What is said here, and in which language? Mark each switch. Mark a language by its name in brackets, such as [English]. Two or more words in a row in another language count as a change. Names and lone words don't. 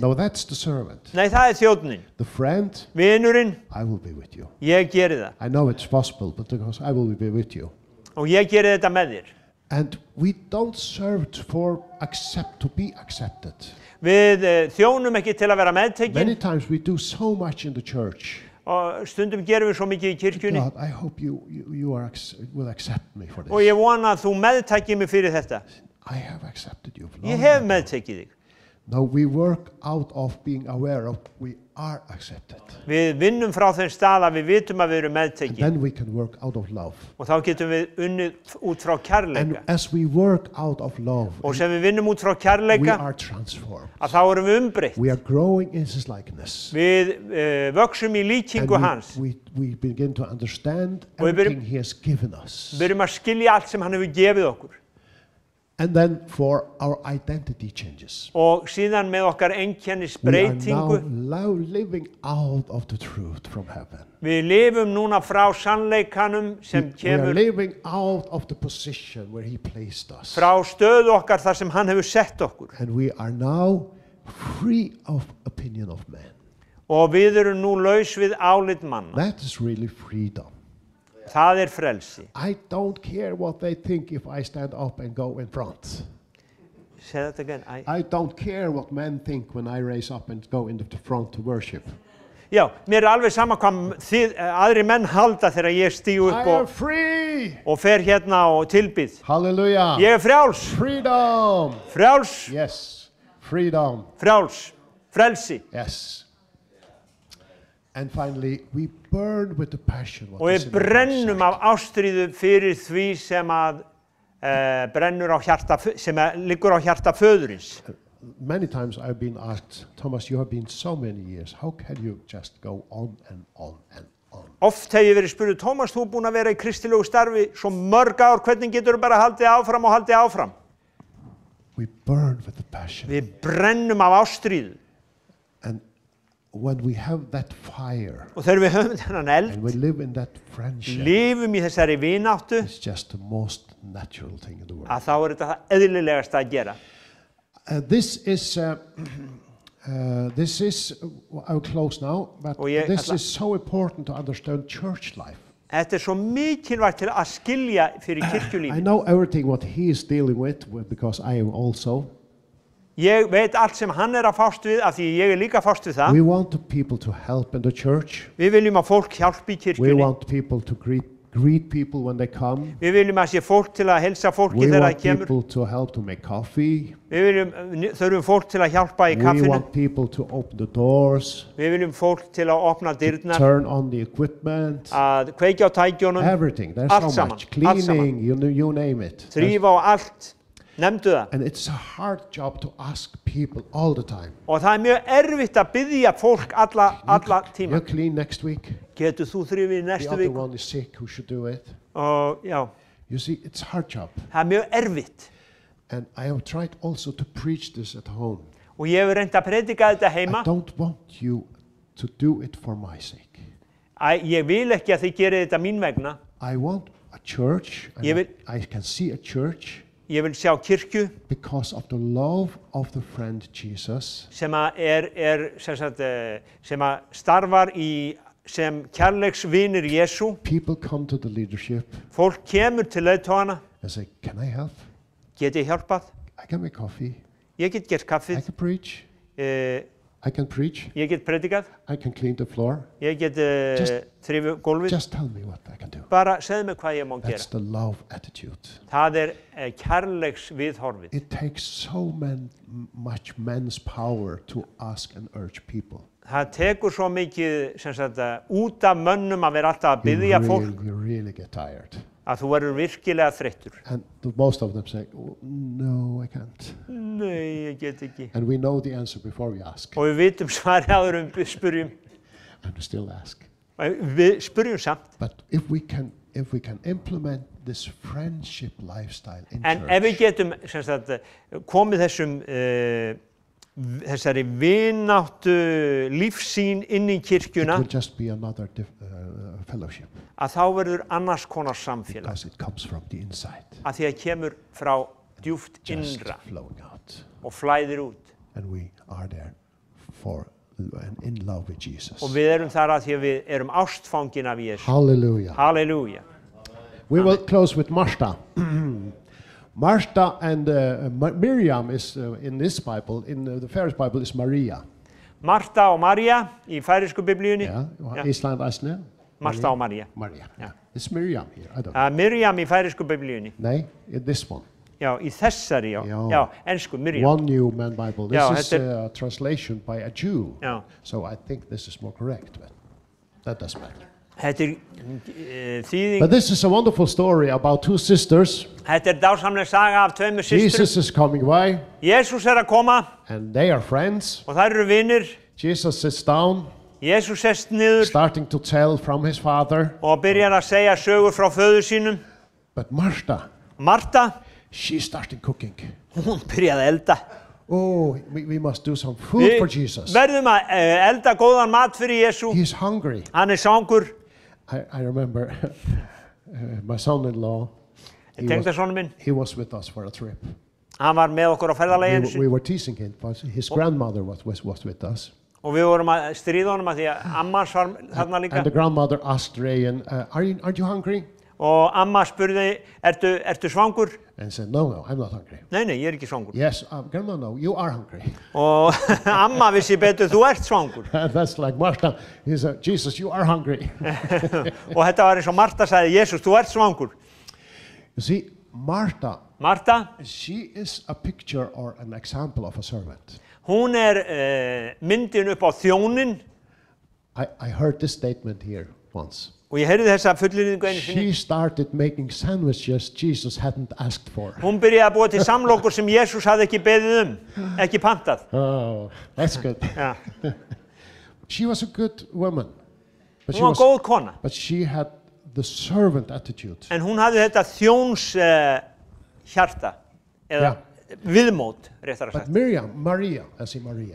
[English] No, that's the servant. [Icelandic] Nei, það er þjónninn. [English] The friend, [Icelandic] Vinurinn, [English] I will be with you. [Icelandic] ég geri það. [English] I know it's possible, but because I will be with you. [Icelandic] Og ég geri þetta með þér. [English] And we don't serve to be accepted. [Icelandic] Við þjónum ekki til að vera [English] Many [Icelandic] meðtekinn [English] times we do so much in the church. [Icelandic] og stundum gerum við svo mikið í kirkjunni. [English] God, I hope you will accept me for [Icelandic] Og [English] this. [Icelandic] ég vona að þú meðtækir mig fyrir þetta. [English] I have accepted you. [Icelandic] Ég hef meðtekið þig. [English] No, we work out of being aware of we are accepted. [Icelandic] Við vinnum frá þeim stað að við vitum að við erum [English] And [Icelandic] meðtekið. [English] then we can work out of love. [Icelandic] Og þá getum við unnið út frá [English] And [Icelandic] kærleika. [English] as we work out of love, [Icelandic] Og sem við vinnum út frá [English] we [Icelandic] kærleika, [English] are transformed. [Icelandic] að þá erum við umbreytt. [English] We are growing in his likeness. [Icelandic] Við vöxum í líkingu [English] And [Icelandic] hans. [English] we begin to understand [Icelandic] Og við [English] everything he has given us. [Icelandic] Við erum að skilja allt sem hann hefur gefið okkur. [English] And then for our identity changes. [Icelandic] Og síðan með okkar [English] We are [Icelandic] einkennisbreytingu. [English] now living out of the truth from heaven. [Icelandic] Við lifum núna frá sannleikanum sem [English] We are [Icelandic] kemur [English] living out of the position where he placed us. [Icelandic] frá stöðu okkar þar sem hann hefur sett okkur. [English] And we are now free of opinion of men. [Icelandic] Og við erum nú laus við álit manna. [English] That is really freedom. [Icelandic] Það er frelsi. [English] I don't care what they think if I stand up and go in front. Say that again. I don't care what men think when I raise up and go into the front to worship. [Icelandic] Já, mér er alveg sama hvað aðri menn halda þegar ég stígu [English] I [Icelandic] upp [English] am free! [Icelandic] og fer hérna og tilbyð. [English] Hallelujah! [Icelandic] Ég er frjáls, [English] Freedom! [Icelandic] frjáls, [English] Yes, freedom. [Icelandic] frjáls, frelsi. [English] Yes. And finally, we burn with the passion. what [Icelandic] Og [English] is [Icelandic] við [English] in our [Icelandic] brennum [English] heart. [Icelandic] af ástríðu fyrir því sem að brennur á hjarta, sem liggur á hjarta föðurins. [English] Many times I've been asked, Thomas, you have been so many years. How can you just go on and on and on? [Icelandic] Oft hef ég verið spurður, Tómas, þú er búinn að vera í kristilegu starfi svo mörg ár, hvernig getur þú bara haldið áfram og haldið áfram? [English] We burn with the passion. [Icelandic] Við brennum af ástríðu. [English] And when we have that fire [Icelandic] Og þegar við höfum þennan eld, [English] and we live in that friendship, [Icelandic] lifum í þessari vináttu, [English] it's just the most natural thing in the world. [Icelandic] að þá er þetta það eðlilegasta að gera. [English] This is, I'll close now, but [Icelandic] Og ég [English] this [Icelandic] ætla- [English] is so important to understand church life. [Icelandic] Þetta er svo mikilvægt til að skilja fyrir [English] I [Icelandic] kirkjulífi. [English] know everything what he is dealing with because I am also. [Icelandic] Ég veit allt sem hann er að fást við, af því ég er líka að fást við það. [English] We want the people to help in the church. [Icelandic] Við viljum að fólk hjálpi í [English] We [Icelandic] kirkjunni. [English] want people to greet people when they come. [Icelandic] Við viljum að sé fólk til að helsa fólki [English] We [Icelandic] þegar [English] want [Icelandic] það kemur. [English] people to help to make coffee. [Icelandic] Við þurfum fólk til að hjálpa í [English] We [Icelandic] kaffinu. [English] want people to open the doors, [Icelandic] Við viljum fólk til að opna dyrnar, [English] turn on the equipment, [Icelandic] að kveikja á tækjónum, [English] everything. There's [Icelandic] Allt [English] so [Icelandic] saman, [English] much. [Icelandic] allt saman. [English] Cleaning, you name it. [Icelandic] þrýfa á allt. Nefndu það. [English] And it's a hard job to ask people all the time. [Icelandic] Og það er mjög erfitt að biðja fólk alla tíma. [English] You clean next week. [Icelandic] Getur þú þrýfið í [English] The [Icelandic] næstu [English] other [Icelandic] viku? [English] one is sick. Who should do it? [Icelandic] Og já, [English] You see, it's a hard job. [Icelandic] það er mjög erfitt. [English] And I have tried also to preach this at home. [Icelandic] Og ég hef reynt að predika þetta heima. [English] I don't want you to do it for my sake. [Icelandic] Ég vil ekki að þið gerið þetta mín vegna. [English] I want a church, and [Icelandic] Ég vil- [English] I can see a church [Icelandic] Ég vil sjá kirkju [English] because of the love of the friend Jesus, [Icelandic] sem að sem að starfar í sem kærleiksvinir Jesú. [English] People come to the leadership [Icelandic] Fólk kemur til leiðtogana. [English] and say, can I help? [Icelandic] Get ég hjálpað? [English] I can make coffee. [Icelandic] Ég get gert [English] I [Icelandic] kaffið. [English] can preach. I can preach. [Icelandic] Ég get predikað. [English] I can clean the floor. [Icelandic] Ég get þrifið gólfið. [English] Just tell me what I can do. [Icelandic] Bara segðu mig hvað ég má [English] That's [Icelandic] gera. [English] the love attitude. [Icelandic] Það kærleiksviðhorfið. [English] It takes so much men's power to ask and urge people. [Icelandic] Það tekur svo mikið sem sagt, út af mönnum að vera alltaf að biðja fólk [English] You really get tired. [Icelandic] að þú verður virkilega þreyttur. [English] And most of them say, oh, no, I can't. [Icelandic] Nei, ég get ekki. [English] And we know the answer before we ask. [Icelandic] Og við vitum svarið áður við spyrjum. [English] And we still ask. [Icelandic] Við spyrjum samt. [English] But if we can implement this friendship lifestyle in [Icelandic] En [English] church, [Icelandic] ef við getum sem sagt, komið þessari vináttu lífsýn inn í [English] it [Icelandic] kirkjuna, [English] will just be another fellowship [Icelandic] að þá verður annars konar samfélag. [English] because it comes from the inside, [Icelandic] Að því að kemur frá djúpt [English] just [Icelandic] innra [English] flowing out. [Icelandic] og flæðir út. [English] And we are there for and in love with Jesus. [Icelandic] Og við erum þar að því að við erum ástfangin af Jésu. [English] Hallelujah. [Icelandic] Halleluja. [English] We will close with Martha. Martha and Miriam is in this Bible, in the Ferris Bible is Maria. [Icelandic] Marta og María í færisku biblíunni. [English] Yeah, Iceland Asne. [Icelandic] Marta og María. [English] Maria. Yeah. It's Miriam here. I don't know. [Icelandic] Miriam í færisku biblíunni. [English] Nay, in this one. [Icelandic] Já, í þessari, já. Já. Já, ensku, Miriam. [English] One New Man Bible. This [Icelandic] Já, [English] is a translation by a Jew. [Icelandic] Já. [English] So I think this is more correct, but that doesn't matter. [Icelandic] Þetta þýðing. [English] But this is a wonderful story about two sisters. [Icelandic] Þetta dásamleg saga af tveimur systrum. [English] Jesus is coming by, [Icelandic] Jesús að koma [English] and they are friends. [Icelandic] og þær eru vinir. [English] Jesus sits down, [Icelandic] Jesús sest niður [English] starting to tell from his father. [Icelandic] og byrjar að segja sögur frá föður sínum. [English] But Martha, [Icelandic] Marta, [English] she started cooking. [Icelandic] hún byrjaði að elda. [English] Oh, we must do some food for Jesus. [Icelandic] Verðum að elda góðan mat fyrir Jesú. [English] He's hungry. [Icelandic] Hann svangur. [English] I remember my son-in-law, [Icelandic] Tengdasonur minn. [English] he was with us for a trip. [Icelandic] Hann var með okkur á ferðalagi [English] We were teasing him, but his grandmother was with us. [Icelandic] og við vorum að stríða honum að því að amma hans var þarna líka. [English] And the grandmother asked Rayan, aren't you hungry? [Icelandic] Og amma spurði, ertu svangur? [English] And said, no, I'm not hungry. [Icelandic] Nei, ég er ekki svangur. [English] Yes, Grandma, no, you are hungry. [Icelandic] Og amma vissi betur, þú ert svangur. [English] And that's like Martha. He said, Jesus, you are hungry. [Icelandic] Og þetta var eins og Marta sagði, Jesús, þú ert svangur. [English] You see, Martha, [Icelandic] Marta, [English] she is a picture or an example of a servant. [Icelandic] hún myndin upp á þjónin. [English] I heard this statement here once. [Icelandic] Og ég heyrði þessa fullyrðingu einu sinni. [English] She started making sandwiches Jesus hadn't asked for. [Icelandic] Hún byrjaði að búa til samlokur sem Jesús hafði ekki beðið ekki pantað. [English] Oh, that's good. [Icelandic] Já. [English] She was a good woman. But [Icelandic] Hún var góð kona. [English] But she had the servant attitude. [Icelandic] En hún hafði þetta þjóns hjarta, eða viðmót, réttar að [English] But [Icelandic] sagt. [English] Maria, I see Maria.